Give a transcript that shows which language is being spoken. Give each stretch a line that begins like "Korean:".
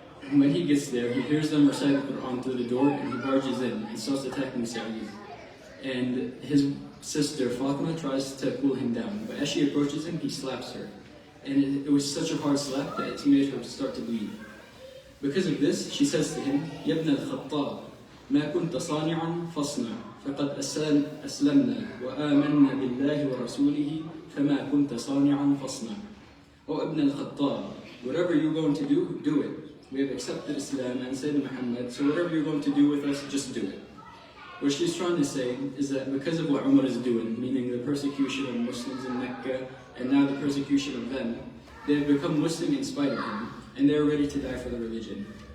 English: When he gets there, he hears them recite the Quran through the door, and he barges in and starts attacking Sa'id. And his sister Fatima tries to cool him down, but as she approaches him, he slaps her. And it was such a hard slap that it made her start to bleed. Because of this, she says to him,
Arabic: يَا ابْنَ الْخَطَّابِ مَا كُنْتَ صَانِعًا فَاصْنَعْ فَقَدْ أَسْلَمْنَا وَآمَنَّا بِاللَّهِ وَرَسُولِهِ فَمَا كُنْتَ صَانِعًا فَاصْنَعْ.
English: O Ibn al-Khattab, whatever you're going to do it. We have accepted Islam and Sayyidina Muhammad, so whatever you're going to do with us, just do it. What she's trying to say is that because of what Umar is doing, meaning the persecution of Muslims in Mecca, and now the persecution of them, they have become Muslim in spite of him, and they're ready to die for the religion.